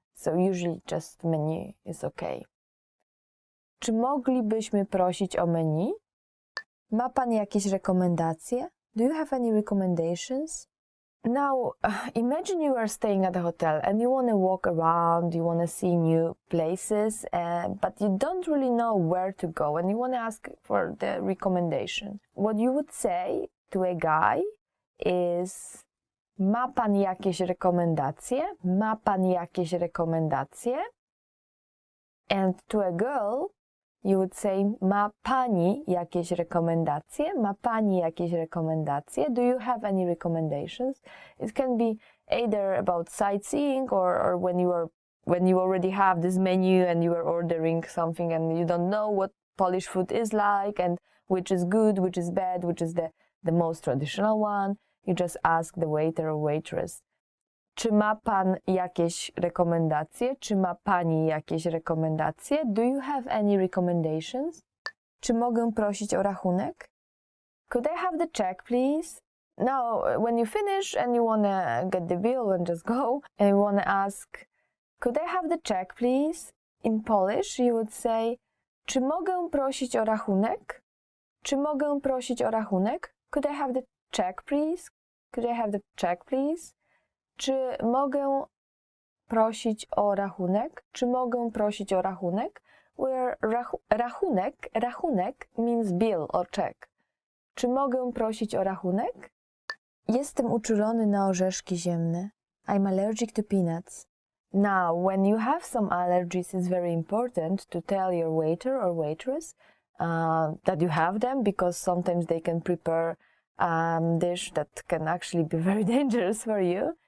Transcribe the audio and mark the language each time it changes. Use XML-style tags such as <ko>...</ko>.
<en>So usually just menu is okay.</en> <pl>Czy moglibyśmy prosić o menu? Ma pan jakieś rekomendacje?</pl> <en>Do you have any recommendations? Now, imagine you are staying at a hotel and you want to walk around, you want to see new places, but you don't really know where to go and you want to ask for the recommendation. What you would say to a guy is,</en> <pl>ma pan jakieś rekomendacje? Ma pan jakieś rekomendacje?</pl> <en>And to a girl, you would say,</en> <pl>ma pani jakieś rekomendacje? Ma pani jakieś rekomendacje?</pl> <en>Do you have any recommendations? It can be either about sightseeing or when you already have this menu and you are ordering something and you don't know what Polish food is like and which is good, which is bad, which is the most traditional one. You just ask the waiter or waitress.</en> <pl>Czy ma pan jakieś rekomendacje? Czy ma pani jakieś rekomendacje?</pl> <en>Do you have any recommendations?</en> <pl>Czy mogę prosić o rachunek?</pl> <en>Could I have the check, please? Now, when you finish and you want to get the bill and just go, and you want to ask, could I have the check, please? In Polish, you would say,</en> <pl>czy mogę prosić o rachunek? Czy mogę prosić o rachunek?</pl> <en>Could I have the check, please? Could I have the check, please?</en> <pl>Czy mogę prosić o rachunek? Czy mogę prosić o rachunek?</pl> <en>Where rachunek means bill or check.</en> <pl>Czy mogę prosić o rachunek? Jestem uczulony na orzeszki ziemne.</pl> <en>I'm allergic to peanuts. Now, when you have some allergies, it's very important to tell your waiter or waitress that you have them, because sometimes they can prepare dish that can actually be very dangerous for you.</en>